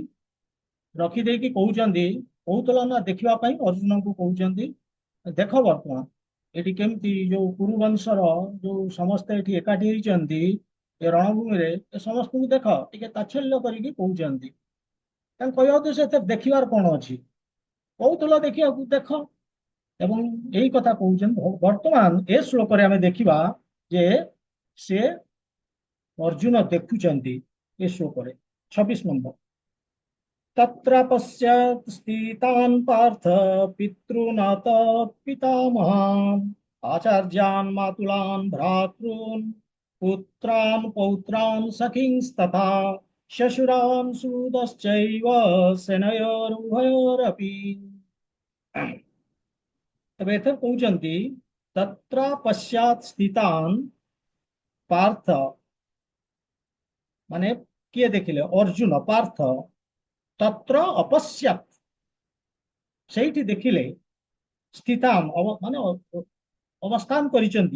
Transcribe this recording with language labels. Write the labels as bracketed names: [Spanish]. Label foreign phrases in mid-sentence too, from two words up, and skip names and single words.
[Odia] ରଖିଦେଇକି କହୁଛନ୍ତି କହୁଥିଲ ନା ଦେଖିବା ପାଇଁ ଅର୍ଜୁନଙ୍କୁ କହୁଛନ୍ତି ଦେଖ ବର୍ତ୍ତମାନ ଏଠି କେମିତି ଯୋଉ କୁରୁବଂଶର ଯୋଉ ସମସ୍ତେ ଏଠି ଏକାଠି ହେଇଛନ୍ତି ଏ ରଣଭୂମିରେ ଏ ସମସ୍ତଙ୍କୁ ଦେଖ ଟିକେ ତାଚ୍ଛଲ୍ୟ କରିକି କହୁଛନ୍ତି। ତାଙ୍କୁ କହିବା ଉଦ୍ଦେଶ୍ୟ ଏଥିରେ ଦେଖିବାର କଣ ଅଛି କହୁଥିଲ ଦେଖିବାକୁ ଦେଖ ଏବଂ ଏଇ କଥା କହୁଛନ୍ତି। ବର୍ତ୍ତମାନ ଏ ଶ୍ଲୋକରେ ଆମେ ଦେଖିବା ଯେ ସେ ଅର୍ଜୁନ ଦେଖୁଛନ୍ତି ଏ ଶ୍ଲୋକରେ 26 ନମ୍ବର। [Sanskrit] तत्र पश्यत् स्थितान् पार्थ पितॄनाथ पितामहान् आचार्यान् मातुलान् भ्रातॄन् पुत्रान् पौत्रान् सखींस्तथा शशुरान् सूतश्चैव सेनयोरुभयोरपि। [Odia] ତେବେ ଏଥର କହୁଛନ୍ତି [Sanskrit] ତତ୍ର ପଶ୍ଚାତ୍ ସ୍ଥିତାନ୍ ପାର୍ଥ, [Odia] ମାନେ କିଏ ଦେଖିଲେ? ଅର୍ଜୁନ ପାର୍ଥ [Sanskrit] ତତ୍ର ଅପଶ୍ୟାତ୍, [Odia] ସେଇଠି ଦେଖିଲେ ସ୍ଥିତାମ୍ ମାନେ ଅବସ୍ଥାନ କରିଛନ୍ତି।